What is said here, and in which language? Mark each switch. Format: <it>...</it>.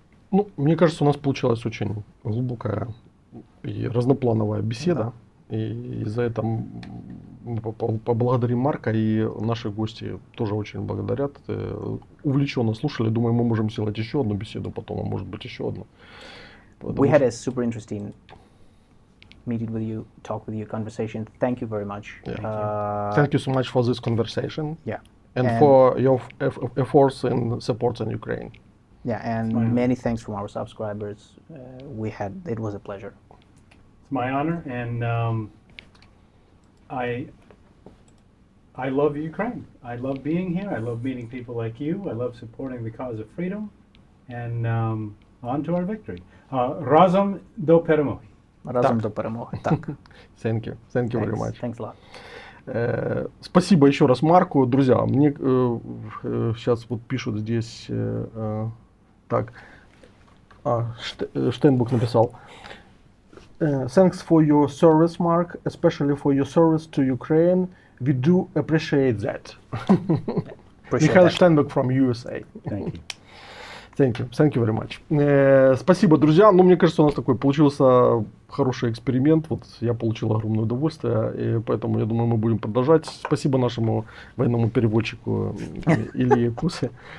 <ru>Ну, мне кажется, у нас получилась очень глубокая и разноплановая беседа. Да. И за это мы поблагодарим Марка, и наши гости тоже очень благодарят. Увлеченно слушали. Думаю, мы можем сделать еще одну беседу потом, а может быть еще одну.</ru> <en>We had a super interesting meeting with you, talk with you, conversation. Thank you very much. Yeah. Thank you so much for this conversation. Yeah. And for your efforts in supporting Ukraine. Yeah, and many thanks from our subscribers. It was a pleasure. It's my honor, and I love Ukraine. I love being here. I love meeting people like you. I love supporting the cause of freedom, and on to our victory.</en> <uk>Разом до перемоги. Разом до перемоги. Так.</uk> <en>Thank you. Thank you very much. Thanks a lot.</en> <ru>Спасибо еще раз Марку. Друзья, мне сейчас вот пишут здесь, так, Штейнбук написал.</ru> <en>Thanks for your service, Mark, especially for your service to Ukraine. We do appreciate that. Михаил Штейнбук from USA. Thank you. Thank you very much.</en> <ru>Спасибо, друзья. Ну, мне кажется, у нас такой получился хороший эксперимент. Вот я получил огромное удовольствие, и поэтому, я думаю, мы будем продолжать. Спасибо нашему военному переводчику Илии Кусе.</ru>